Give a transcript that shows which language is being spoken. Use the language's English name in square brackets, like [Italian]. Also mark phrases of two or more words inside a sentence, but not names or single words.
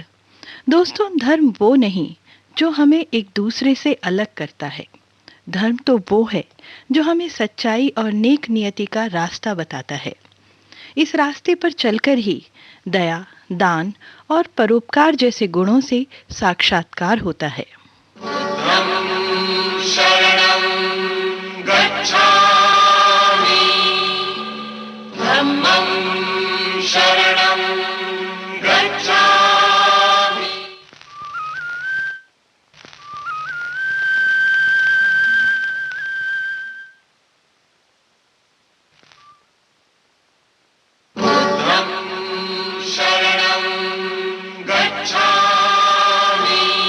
[Hindi] दोस्तों, धर्म वो नहीं जो हमें एक दूसरे से अलग करता है, धर्म तो वो है जो हमें सच्चाई और नेक नियति का रास्ता बताता है। इस रास्ते पर चलकर ही दया, दान और परोपकार जैसे गुणों से साक्षात्कार होता है। [Pali] शरणं गच्छामि धम्मं शरणं गच्छामि। बुद्धं शरणं गच्छामि